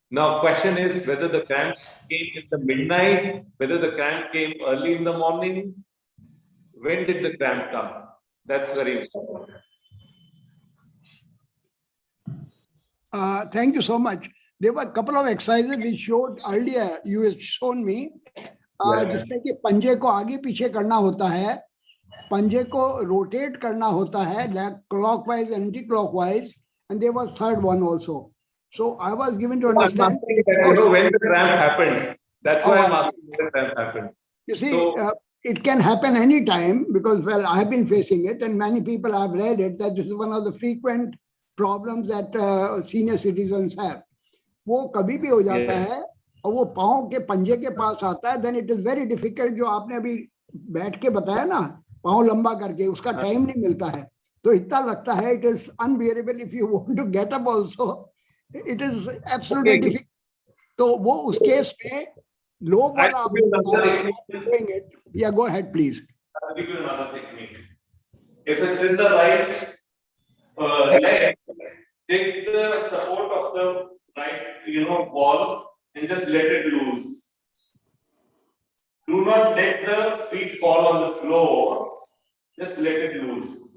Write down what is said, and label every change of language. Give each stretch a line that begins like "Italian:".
English: Now, question is whether the cramp came in the midnight, whether the cramp came early in the morning. When did the cramp come? That's very important. Thank you so much. There were a couple of exercises we showed earlier. You had shown me.
Hindi: जिसमें कि पंजे को आगे पीछे करना होता है, पंजे को रोटेट करना होता है,
English: clockwise, anti-clockwise, and there was third one also. So I was given to understand. When the cramp happened. That's why I'm asking when the cramp happened. You see, it can happen anytime because, well, I have been facing it and many people have read it, that this is one of the frequent problems that senior citizens have.
Hindi: वो कभी भी हो जाता है और वो पाँव के पंजे के पास आता है,
English: then it is very difficult.
Hindi: जो आपने अभी बैठ के बताया ना, पाँव लंबा करके, उसका टाइम नहीं मिलता है, तो इतना लगता है
English: it is unbearable. If you want to get up also, it is absolutely difficult.
Hindi: तो वो उस केस में लोग वाला आप
English: doing it. Yeah, go ahead, please. I'll give you another technique. If it's in the right leg, take the support of the right, wall and just let it loose. Do not let the feet fall on the floor. Just let it loose.